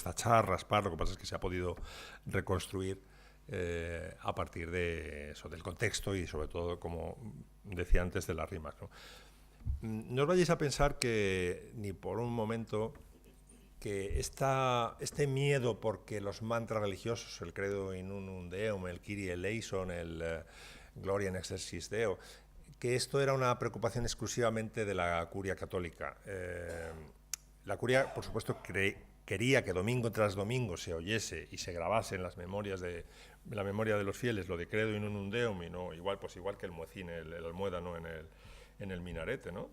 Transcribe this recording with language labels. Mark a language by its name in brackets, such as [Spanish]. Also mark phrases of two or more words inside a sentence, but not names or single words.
[Spanish] Tachar, raspar, lo que pasa es que se ha podido reconstruir a partir de eso, del contexto y sobre todo, como decía antes, de las rimas, ¿no? No os vayáis a pensar que ni por un momento que este miedo porque los mantras religiosos, el [Latin] Credo in unum Deum, [Spanish] el [Greek] Κύριε ελέησον, [Spanish] el [Latin] Gloria in excelsis Deo, [Spanish] que esto era una preocupación exclusivamente de la curia católica. La curia, por supuesto, quería que domingo tras domingo se oyese y se grabase en las memorias la memoria de los fieles lo de [Latin] Credo in unum Deum, [Spanish] y no igual que el muecín, el almoédano en el minarete, ¿no?